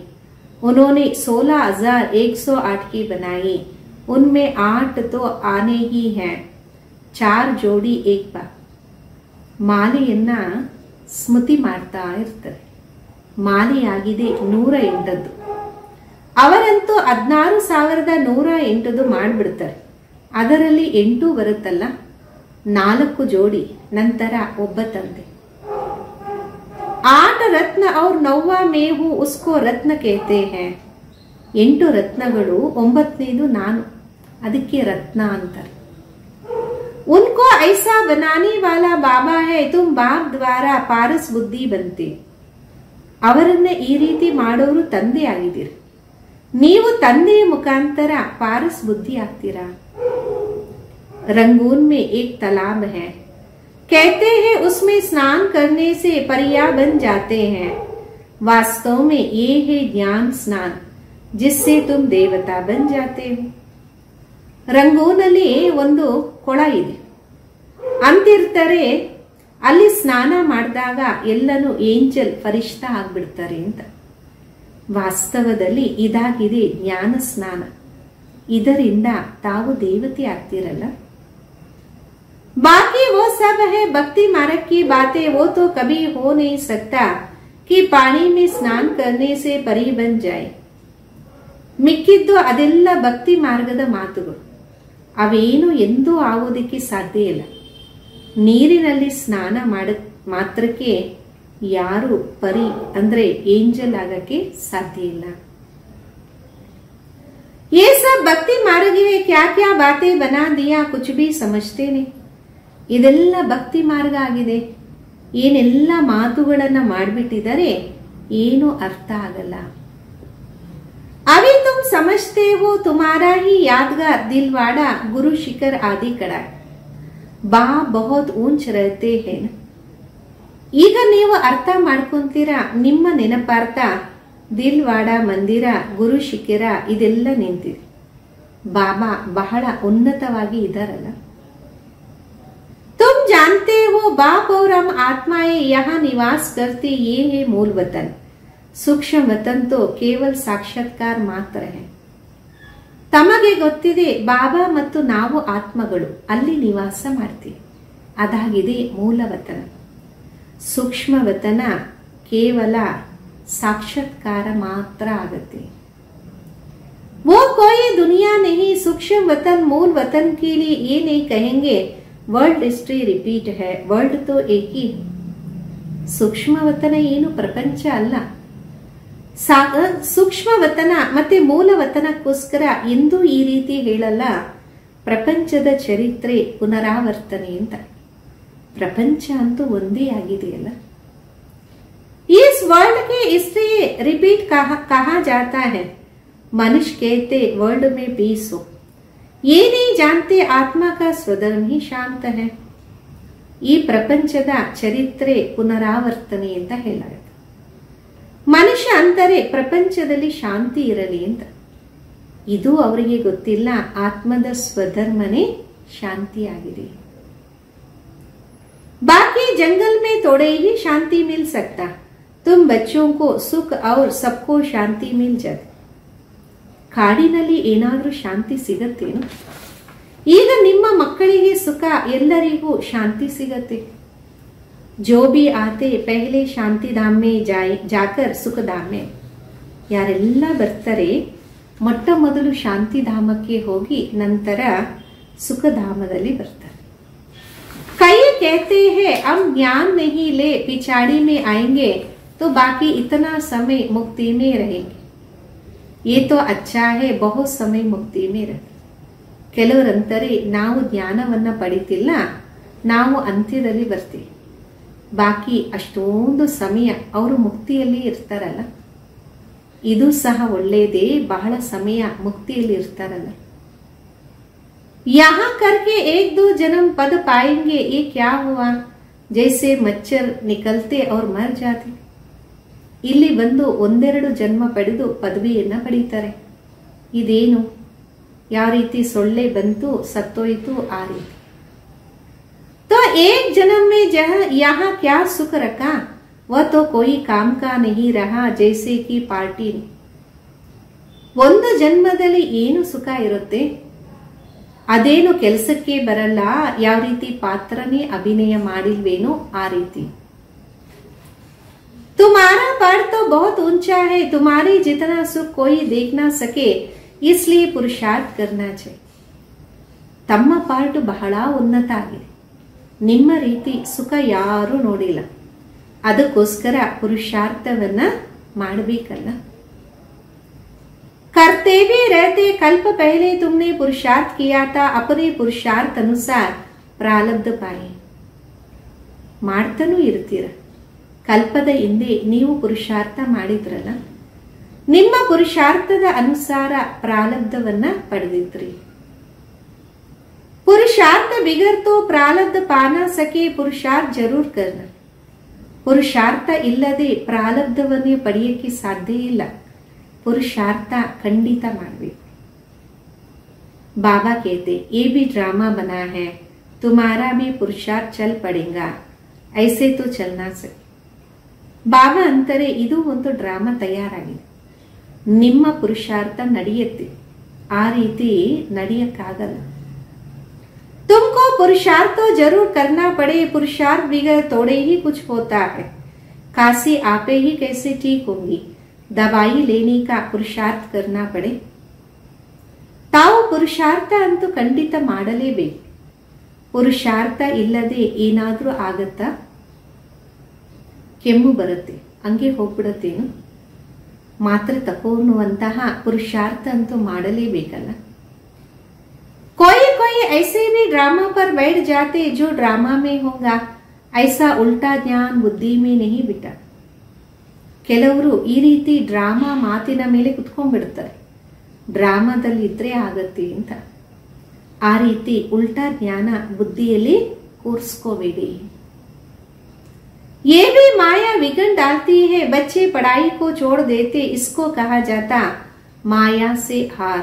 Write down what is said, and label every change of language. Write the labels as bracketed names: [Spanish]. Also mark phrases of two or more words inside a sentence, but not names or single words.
[Hindi] उन्होंने 16,108 की बनाई. उनमें 8 तो आने ही हैं, 4 जोड़ी एक बार. [Kannada] ಮಾಲೆಯನ್ನ ಸ್ಮೃತಿ ಮಾಡ್ತಾ ಇರ್ತಾರೆ. ಮಾಲೆಯಾಗಿದೆ 108. ಅವರಂತೂ 16,108 ಮಾಡಿಬಿಡ್ತಾರೆ. ಅದರಲ್ಲಿ 8 ಬರುತ್ತಲ್ಲ, 4 ಜೋಡಿ, ನಂತರ ಒಬ್ಬ ತಂದೆ. [Hindi] 8 रत्न और 9वां में हूँ उसको रत्न कहते हैं. [Kannada] 8 ರತ್ನಗಳು, 9ನೇದು ನಾನು, ಅದಕ್ಕೆ ರತ್ನ ಅಂತಾರೆ. [Hindi] उनको ऐसा बनाने वाला बाबा है, तुम बाप द्वारा पारस बुद्धि बनते. [Kannada] ಅವರನ್ನ ಈ ರೀತಿ ಮಾಡೋರು ತಂದೆ ಆಗಿದ್ದೀರಿ, ನೀವು ತಂದೆಯ ಮುಖಾಂತರ ಪಾರಸ್ ಬುದ್ಧಿ ಆಗ್ತೀರಾ. [Hindi] रंगून में एक तालाब है, कहते हैं उसमें स्नान करने से परिया बन जाते हैं. वास्तव में ये है ज्ञान स्नान, जिससे तुम देवता बन जाते हो. [Kannada] ರಂಗೂನಲ್ಲಿ ಒಂದು ಕೊಳ ಇದೆ ಅಂತಿರ್ತಾರೆ. ಅಲ್ಲಿ ಸ್ನಾನ ಮಾಡಿದಾಗ ಎಲ್ಲನೂ ಏಂಜಲ್ ಫರಿಷ್ಠ ಆಗ್ಬಿಡ್ತಾರೆ ಅಂತ. ವಾಸ್ತವದಲ್ಲಿ ಇದಾಗಿದೆ ಜ್ಞಾನ ಸ್ನಾನ. ಇದರಿಂದ ತಾವು ದೇವತೆ ಆಗ್ತಿರಲ್ಲ. [Hindi] बाकी वो सब है भक्ति मार्ग की बातें, वो तो कभी हो नहीं सकता कि पानी में स्नान करने से परी बन जाए. [Kannada] ಮಿಕ್ಕಿದ್ದು ಅದೆಲ್ಲ ಭಕ್ತಿ ಮಾರ್ಗದ ಮಾತುಗಳು. ಅವೇನು ಎಂದೂ ಆಗೋದಕ್ಕೆ ಸಾಧ್ಯ ಇಲ್ಲ. ನೀರಿನಲ್ಲಿ ಸ್ನಾನ ಮಾಡ ಮಾತ್ರಕ್ಕೆ ಯಾರು ಪರಿ ಅಂದ್ರೆ ಏಂಜಲ್ ಆಗಕ್ಕೆ ಸಾಧ್ಯ ಇಲ್ಲ. [Hindi] ये सब भक्ति मार्ग है, क्या क्या बातें बना दिया कुछ भी समझते नहीं. [Kannada] ಇದೆಲ್ಲ ಭಕ್ತಿ ಮಾರ್ಗ ಆಗಿದೆ. ಏನೆಲ್ಲ ಮಾತುಗಳನ್ನ ಮಾಡಿಬಿಟ್ಟಿದ್ದಾರೆ, ಏನು ಅರ್ಥ ಆಗಲ್ಲ. [Hindi] अभी तुम समझते हो तुम्हारा ही यादगार दिलवाड़ा गुरु शिखर आदि कड़ा. बाप बहुत ऊंच रहते हैं. [Kannada] ಈಗ ನೀವು ಅರ್ಥ ಮಾಡ್ಕೊಂತೀರಾ, ನಿಮ್ಮ ನೆನಪಾರ್ಥ ದಿಲ್ವಾಡ ಮಂದಿರ, ಗುರು ಶಿಖರ ಇದೆಲ್ಲ ನಿಂತಿದೆ. ಬಾಬಾ ಬಹಳ ಉನ್ನತವಾಗಿ ಇದಾರಲ್ಲ. [Hindi] तुम जानते हो बाप और हम आत्माएं यहाँ निवास करते, ये है मूल वतन. सूक्ष्म वतन तो केवल साक्षात्कार ಮಾತ್ರ है. [Kannada] ತಮಗೆ ಗೊತ್ತಿದೆ ಬಾಬಾ ಮತ್ತು ನಾವು ಆತ್ಮಗಳು ಅಲ್ಲಿ ನಿವಾಸ ಮಾಡ್ತೀವಿ. ಅದಾಗಿದೆ ಮೂಲ ವತನ. ಸೂಕ್ಷ್ಮ ವತನ ಕೇವಲ ಸಾಕ್ಷಾತ್ಕಾರ ಮಾತ್ರ ಆಗುತ್ತೆ. [Hindi] वो कोई दुनिया नहीं, सूक्ष्म वतन मूल वतन के लिए ये नहीं कहेंगे [English] world history repeat [Hindi] है. वर्ल्ड तो एक ही. [Kannada] ಸೂಕ್ಷ್ಮ ವತನ ಏನು ಪ್ರಪಂಚ ಅಲ್ಲ. ಸೂಕ್ಷ್ಮ ವತನ ಮತ್ತೆ ಮೂಲ ವತನಕ್ಕೋಸ್ಕರ ಎಂದೂ ಈ ರೀತಿ ಹೇಳಲ್ಲ ಪ್ರಪಂಚದ ಚರಿತ್ರೆ ಪುನರಾವರ್ತನೆ ಅಂತ. ಪ್ರಪಂಚ ಅಂತೂ ಒಂದೇ ಆಗಿದೆಯಲ್ಲ. [Hindi] इस वर्ल्ड की [English] history repeat [Hindi] कहा जाता है. मनुष्य कहते वर्ल्ड में पीस हो, ये नहीं जानते आत्मा का स्वधर्म ही शांत है. [Kannada] ಈ ಪ್ರಪಂಚದ ಚರಿತ್ರೆ ಪುನರಾವರ್ತನೆ ಅಂತ ಹೇಳಲಾಗುತ್ತೆ. ಮನುಷ್ಯ ಅಂತಾರೆ ಪ್ರಪಂಚದಲ್ಲಿ ಶಾಂತಿ ಇರಲಿ ಅಂತ. ಇದು ಅವರಿಗೆ ಗೊತ್ತಿಲ್ಲ, ಆತ್ಮದ ಸ್ವಧರ್ಮನೇ ಶಾಂತಿಯಾಗಿದೆ. [Hindi] बाकी जंगल में थोड़े ही शांति मिल सकता, तुम बच्चों को सुख और सबको शांति मिल जाती. [Kannada] ಕಾಡಿನಲ್ಲಿ ಏನಾದರೂ ಶಾಂತಿ ಸಿಗತ್ತೇನು? ಈಗ ನಿಮ್ಮ ಮಕ್ಕಳಿಗೆ ಸುಖ, ಎಲ್ಲರಿಗೂ ಶಾಂತಿ ಸಿಗತ್ತೆ. [Hindi] जो भी आते पहले शांति धाम में जाकर सुख धाम में. [Kannada] ಯಾರೆಲ್ಲ ಬರ್ತಾರೆ ಮೊಟ್ಟ ಮೊದಲು ಶಾಂತಿಧಾಮಕ್ಕೆ ಹೋಗಿ ನಂತರ ಸುಖಧಾಮದಲ್ಲಿ ಬರ್ತಾರೆ. [Hindi] कई कहते हैं हम ज्ञान नहीं ले पिछाड़ी में आएंगे तो बाकी इतना समय मुक्ति में रहेंगे. ये तो अच्छा है बहुत समय मुक्ति में रहे. [Kannada] ಕೆಲವರಂತಾರೆ ನಾವು ಜ್ಞಾನವನ್ನ ಪಡಿತಿಲ್ಲ, ನಾವು ಅಂತ್ಯದಲ್ಲಿ ಬರ್ತೀವಿ, ಬಾಕಿ ಅಷ್ಟೊಂದು ಸಮಯ ಅವರು ಮುಕ್ತಿಯಲ್ಲಿ ಇರ್ತಾರಲ್ಲ. ಇದು ಸಹ ಒಳ್ಳೆಯದೇ, ಬಹಳ ಸಮಯ ಮುಕ್ತಿಯಲ್ಲಿ ಇರ್ತಾರಲ್ಲ. [Hindi] यहाँ करके एक दो जन्म पद पाएंगे ये क्या हुआ, जैसे मच्छर निकलते और मर जाते. [Kannada] ಇಲ್ಲಿ ಬಂದು ಒಂದೆರಡು ಜನ್ಮ ಪಡೆದು ಪದವಿಯನ್ನ ಪಡೀತಾರೆ. ಇದೇನು, ಯಾವ ರೀತಿ ಸೊಳ್ಳೆ ಬಂತು ಸತ್ತೋಯ್ತು ಆ ರೀತಿ. [Hindi] तो एक जन्म में यहाँ क्या सुख रखा, वह तो कोई काम का नहीं रहा जैसे कि पार्टी. [Kannada] ಒಂದು ಜನ್ಮದಲ್ಲಿ ಏನು ಸುಖ ಇರುತ್ತೆ, ಅದೇನು ಕೆಲಸಕ್ಕೆ ಬರಲ್ಲ. ಯಾವ ರೀತಿ ಪಾತ್ರನೇ ಅಭಿನಯ ಮಾಡಿಲ್ವೇನೋ ಆ ರೀತಿ. [Hindi] तुम्हारा पद तो बहुत ऊंचा है, तुम्हारी जितना सुख कोई देख ना सके, इसलिए पुरुषार्थ करना चाहिए. [Kannada] ತಮ್ಮ ಪಾರ್ಟ್ ಬಹಳ ಉನ್ನತ ಆಗಿದೆ, ನಿಮ್ಮ ರೀತಿ ಸುಖ ಯಾರು ನೋಡಿಲ್ಲ, ಅದಕ್ಕೋಸ್ಕರ ಪುರುಷಾರ್ಥವನ್ನ ಮಾಡಬೇಕಲ್ಲ. [Hindi] करते भी रहते, कल्प पहले तुमने पुरुषार्थ किया था, अपने पुरुषार्थ अनुसार प्रारब्ध पाए. [Kannada] ಮಾಡ್ತಾನೂ ಇರ್ತೀರ, ಕಲ್ಪದ ಹಿಂದೆ ನೀವು ಪುರುಷಾರ್ಥ ಮಾಡಿದ್ರಲ್ಲ, ನಿಮ್ಮ ಪುರುಷಾರ್ಥದ ಅನುಸಾರ ಪ್ರಾರಬ್ಧವನ್ನ ಪಡೆದಿದ್ರಿ. [Hindi] पुरुषार्थ बिगर तो प्रारब्ध पाना सके, पुरुषार्थ जरूर करना. [Kannada] ಪುರುಷಾರ್ಥ ಇಲ್ಲದೆ ಪ್ರಾರಬ್ಧವನ್ನೇ ಪಡೆಯಕ್ಕೆ ಸಾಧ್ಯ ಇಲ್ಲ, ಪುರುಷಾರ್ಥ ಖಂಡಿತ ಮಾಡಬೇಕು. [Hindi] बाबा कहते ये भी ड्रामा बना है, तुम्हारा भी पुरुषार्थ चल पड़ेगा, ऐसे तो चलना सके. [Kannada] ಬಾಬಾ ಅಂತಾರೆ ಇದು ಒಂದು ಡ್ರಾಮಾ ತಯಾರಾಗಿದೆ, ನಿಮ್ಮ ಪುರುಷಾರ್ಥ ನಡೆಯುತ್ತೆ, ಆ ರೀತಿ ನಡೆಯಕ್ಕಾಗಲ್ಲ. [Hindi] तुमको पुरुषार्थ तो जरूर करना पड़े, पुरुषार्थ बिगर थोड़े ही कुछ होता है. खांसी आपे ही कैसे ठीक होंगी, दवाई लेने का पुरुषार्थ करना पड़े. [Kannada] ತಾವು ಪುರುಷಾರ್ಥ ಅಂತೂ ಖಂಡಿತ ಮಾಡಲೇಬೇಕು. ಪುರುಷಾರ್ಥ ಇಲ್ಲದೆ ಏನಾದ್ರೂ ಆಗತ್ತಾ? ಕೆಮ್ಮು ಬರುತ್ತೆ, ಹಂಗೆ ಹೋಗ್ಬಿಡತ್ತೇನು? ಮಾತ್ರೆ ತಕೊಳ್ಳುವಂತಹ ಪುರುಷಾರ್ಥ ಅಂತೂ ಮಾಡಲೇಬೇಕಲ್ಲ. [Hindi] कोई कोई ऐसे भी ड्रामा पर बैठ जाते जो ड्रामा में होगा, ऐसा उल्टा ज्ञान बुद्धि में नहीं बिटा. [Kannada] ಕೆಲವರು ಈ ರೀತಿ ಡ್ರಾಮಾ ಮಾತಿನ ಮೇಲೆ ಕುತ್ಕೊಂಡ್ಬಿಡ್ತಾರೆ, ಡ್ರಾಮಾದಲ್ಲಿ ಇದ್ರೆ ಆಗತ್ತೆ ಅಂತ. ಆ ರೀತಿ ಉಲ್ಟಾ ಜ್ಞಾನ ಬುದ್ಧಿಯಲ್ಲಿ ಕೂರಿಸ್ಕೋಬೇಡಿ. [Hindi] ये भी माया विघन डालती है, बच्चे पढ़ाई को छोड़ देते, इसको कहा जाता माया से हार.